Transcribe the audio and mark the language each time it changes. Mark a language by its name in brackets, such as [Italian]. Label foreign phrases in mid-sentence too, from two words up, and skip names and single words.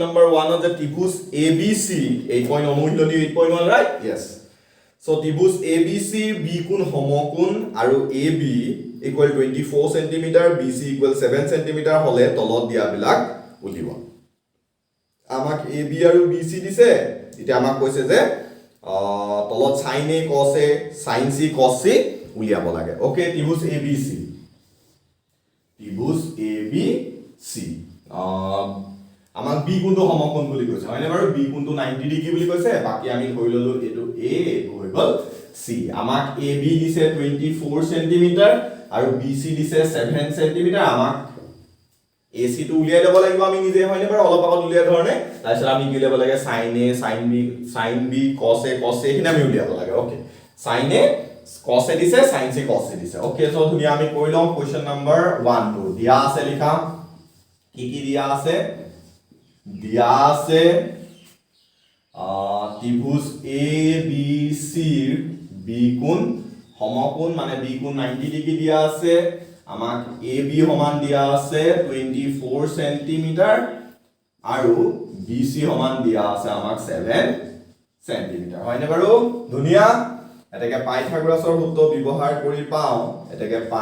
[English] number 1 of the [Assamese] ত্ৰিভুজ ABC 8 অনুশীলনী 8.1 [English] right yes so [Assamese] ত্ৰিভুজ ABC B কোণ সমকোণ আৰু AB ইকুৱেল 24 cm BC ইকুৱেল 7 cm হলে তলত দিয়া বিলাক উলিওৱা আমাক AB আৰু BC দিছে এটা আমাক কৈছে যে তলত [English] sin A cos A sin C cos C [Assamese] উলিয়াব লাগে ওকে ত্ৰিভুজ ABC আমাক b কোণটো সমকোণ বুলি কৈছে হয়নে বাৰু b কোণটো 90 ডিগ্ৰী বুলি কৈছে বাকি আমি ধৰি ললো এটো a এটো হৈ গল c আমাক ab দিছে 24 cm আৰু bc দিছে 7 cm আমাক ac টো উলিয়াই দিব লাগিব আমি নিজে হয়নে বাৰু অলপ আগত উলিয়াই ধৰণে তাৰপিছত আমি কি উলিয়াব লাগে [English] sin b cos a [Assamese] খিনি আমি উলিয়াব লাগে ওকে [English] sin a cos a [Assamese] দিছে [English] sin c cos c [Assamese] দিছে [English] okay so [Assamese] ধুনিয়া আমি কৰি লম [English] question number 1 2 [Assamese] দিয়া আছে লিখা কি দিয়া আছে ত্ৰিভুজ ABC ৰ b কোণ সমকোণ মানে b কোণ 90 ডিগ্ৰী দিয়া আছে আমাক AB সমান দিয়া আছে 24 cm আৰু BC সমান দিয়া আছে আমাক 7 cm হয়নে বাৰু ধুনিয়া এটাকে পাইথাগোৰাছৰ সূত্ৰ ব্যৱহাৰ কৰি পাও এটাকে